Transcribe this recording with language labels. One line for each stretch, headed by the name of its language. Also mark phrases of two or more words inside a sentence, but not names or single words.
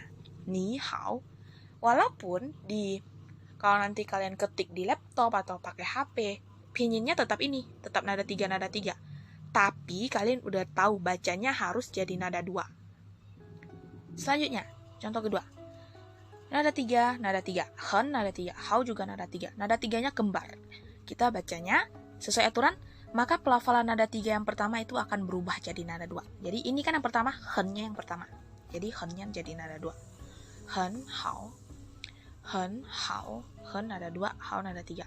Chinese: Ni hao.
Indonesian: Walaupun kalau nanti kalian ketik di laptop atau pakai HP, pinginnya tetap ini, tetap nada 3 nada 3. Tapi kalian udah tahu bacanya harus jadi nada 2. Selanjutnya, contoh kedua. Nada 3, nada 3. Hen nada 3, hao juga nada 3. Nada 3-nya kembar. Kita bacanya sesuai aturan, maka pelafalan nada 3 yang pertama itu akan berubah jadi nada 2. Jadi ini kan yang pertama, hen-nya yang pertama. Jadi hen-nya jadi nada 2.
Chinese: Hen, hao. Hen, hao.
Indonesian: Hen nada 2, hao nada 3.